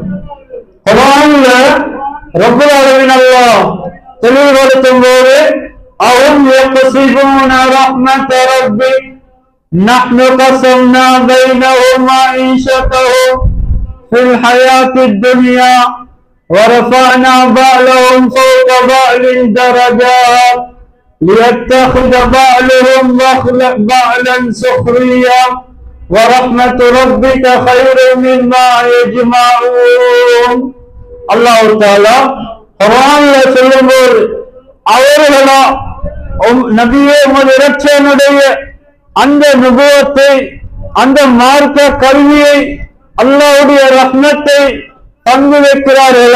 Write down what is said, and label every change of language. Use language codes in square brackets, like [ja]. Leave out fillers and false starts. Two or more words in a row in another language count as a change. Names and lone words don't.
[ta] குர்ஆன்ல [ar] رب العالمين [ta] அல்லாஹ் தெளிவுபடுத்தும் போது அஹும் [ar] يقسمون رحمة ربك نحن قسمنا بينهم معيشتهم في الحياة الدنيا ورفعنا بعضهم فوق بعض درجات ليتخذ بعضهم بعضا سخريا ورحمة ربك خير مما يجمعون. الله تعالى [ta] குர்ஆன்ல சொல்லும்போது அவர்களா நபியே உமது இரட்சகனுடைய அந்த நுபுவத்தை, அந்த மார்க்க கல்வியை, அல்லாஹ்வுடைய ரஹ்மத்தை பங்கு வைக்கிறார்களா?